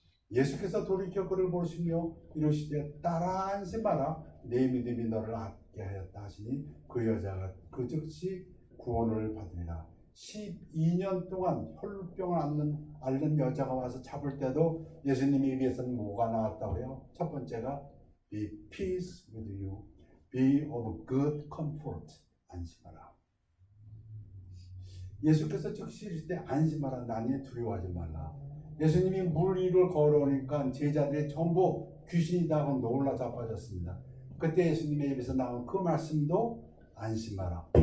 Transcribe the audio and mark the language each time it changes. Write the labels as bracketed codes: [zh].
[ko] 예수께서 돌이켜 그를 보시며 이르시되 따라 안심하라. 내 믿음이 너를 낫게 하였다 하시니 그 여자가 그 즉시 구원을 받으리라. 12년 동안 혈루병을 앓는 여자가 와서 잡을 때도 예수님의 입에서는 뭐가 나왔다고요? [en] 첫 번째가 Be peace with you. Be of good comfort. 안심하라. [ko] 예수께서 즉시 이르시되 안심하라. 나니 두려워하지 말라. 예수님이 물 위를 걸어오니까 제자들이 전부 귀신이다 하고 놀라 자빠졌습니다. 그때 예수님의 입에서 나온 그 말씀도 안심하라.